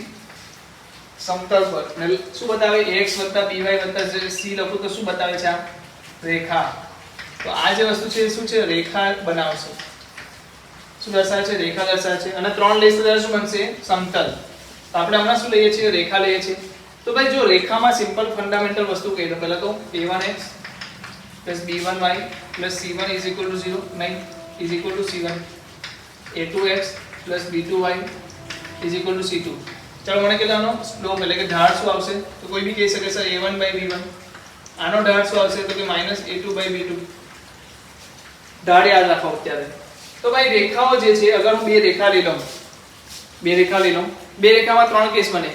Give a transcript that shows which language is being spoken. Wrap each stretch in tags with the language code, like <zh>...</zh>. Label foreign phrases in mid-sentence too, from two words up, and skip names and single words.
<gu>સમતલ પર. અને શું બતાવે? x + by + c લખું તો શું બતાવે છે? આ રેખા. તો આ જે વસ્તુ છે શું છે? રેખા બનાવશે. શું દર્શાવે છે? રેખા દર્શાવે છે. અને 3 લઈશું તો શું બનશે? સમતલ. તો આપણે હમણાં શું લઈએ છીએ? રેખા લઈએ છીએ. તો ભાઈ જો રેખામાં</gu> <en>simple fundamental</en> <gu>વસ્તુ કહીએ તો પહેલા તો a1x + b1y + c1 = 0 નહીં = c1, a2x + b2y = c2. ચાલો મને કહેવાનો સ્લોપ એટલે કે ઢાળ શું આવશે? તો કોઈ બી કહી શકે છે a1/b1. આનો ઢાળ શું આવશે? તો કે -a2/b2. ઢાળ યાદ રાખો અત્યારે. તો ભાઈ રેખાઓ જે છે, અગર હું બે રેખા લઈ લઉં, બે રેખામાં ત્રણ કેસ બને.</gu>